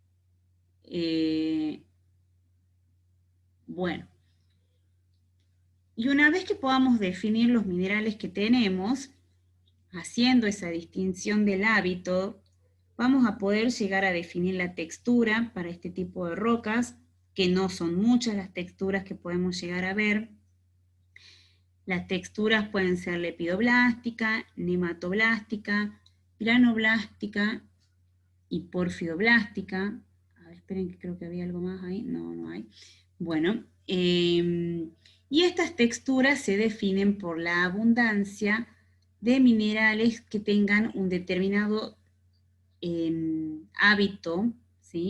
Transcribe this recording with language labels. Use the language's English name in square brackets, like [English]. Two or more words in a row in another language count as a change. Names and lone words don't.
[Spanish] Bueno, y una vez que podamos definir los minerales que tenemos, haciendo esa distinción del hábito, vamos a poder llegar a definir la textura para este tipo de rocas, que no son muchas las texturas que podemos llegar a ver. Las texturas pueden ser lepidoblástica, nematoblástica, granoblástica y porfidoblástica. A ver, esperen que creo que había algo más ahí. No hay. Bueno, y estas texturas se definen por la abundancia de minerales que tengan un determinado hábito, ¿sí?